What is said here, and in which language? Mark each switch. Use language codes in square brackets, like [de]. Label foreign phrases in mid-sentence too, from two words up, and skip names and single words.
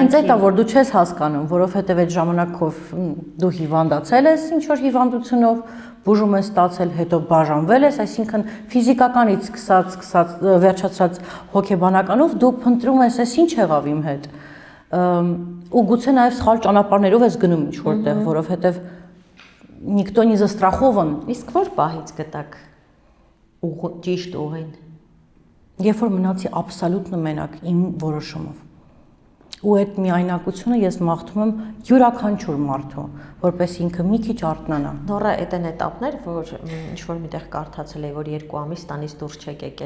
[hy] Հենց այդ է, որ դու չես հասկանում, որովհետև այդ ժամանակով դու հիվանդացել ես ինչ որ հիվանդությունով, բուժում ես ստացել, հետո բաժանվել ես, այսինքն ֆիզիկականից սկսած վերջացած հոգեբանականով դու փնտրում ես, այս ինչ եղավ իմ հետ։ Ու գուցե նաև սխալ ճանապարհներով ես գնում ինչ որտեղ, որովհետև [ru] никто не застрахован։ [hy] Իսկ որ պահից գտակ ճիշտ ուղին։ Երբ որ մնացի աբսոլյուտն մենակ իմ որոշումով։ Ու այդ միայնակությունը ես մաղթում եմ յուրաքանչյուր մարդու, որպես ինքը մի քիչ արթնանա։ Նորա, այդ են էտապներ, որ ինչ որ միտեղ կարդացել էի, որ 2 ամիս տանից դուրս չեք եկել։